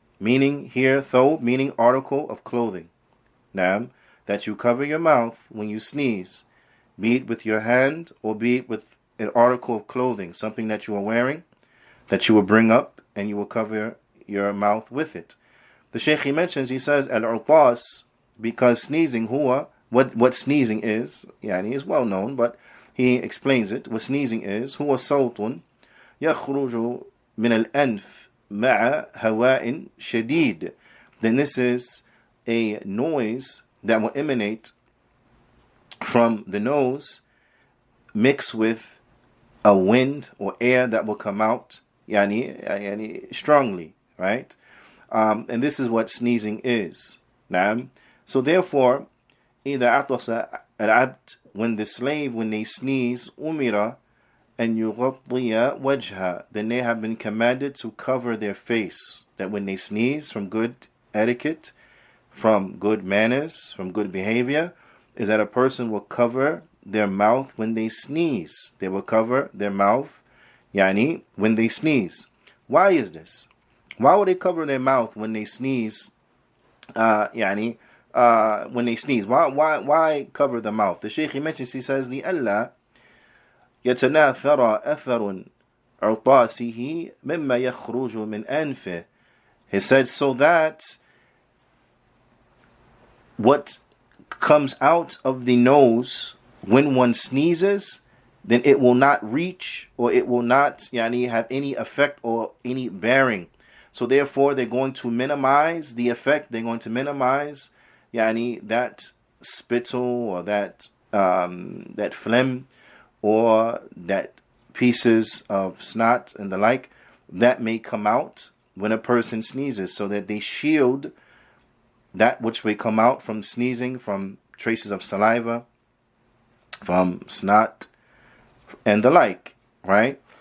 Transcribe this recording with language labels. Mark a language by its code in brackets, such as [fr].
[en] Meaning here, thawb meaning article of clothing. Now, that you cover your mouth when you sneeze, be it with your hand or be it with an article of clothing, something that you are wearing, that you will bring up and you will cover your mouth with it. The Shaykh he mentions, he says, al-utas, because sneezing, huwa, what sneezing is, yani is well known, but he explains it. What sneezing is, [ar] هو صوت يخرج من الأنف مع هواء شديد. [en] Then this is a noise that will emanate from the nose mixed with a wind or air that will come out yani strongly, right? And this is what sneezing is. [ar] نعم. [en] So therefore, [ar] إذا عطس العبد, [en] when the slave, when they sneeze, umira and [ar] يغطي وجهه, [en] then they have been commanded to cover their face. That when they sneeze, from good etiquette, from good manners, from good behavior, is that a person will cover their mouth when they sneeze. They will cover their mouth, yani, when they sneeze. Why is this? Why would they cover their mouth when they sneeze? When they sneeze, why cover the mouth? The Shaykh he mentions, he says, [ar] لِأَلَّا يتناثر أثر عطاسه مما يخرج من أنفه. [en] He said, so that what comes out of the nose when one sneezes, then it will not reach, or it will not have any effect or any bearing. So therefore, they're going to minimize the effect. They're going to minimize that spittle or that phlegm or that pieces of snot and the like that may come out when a person sneezes, so that they shield that which may come out from sneezing, from traces of saliva, from snot and the like, right?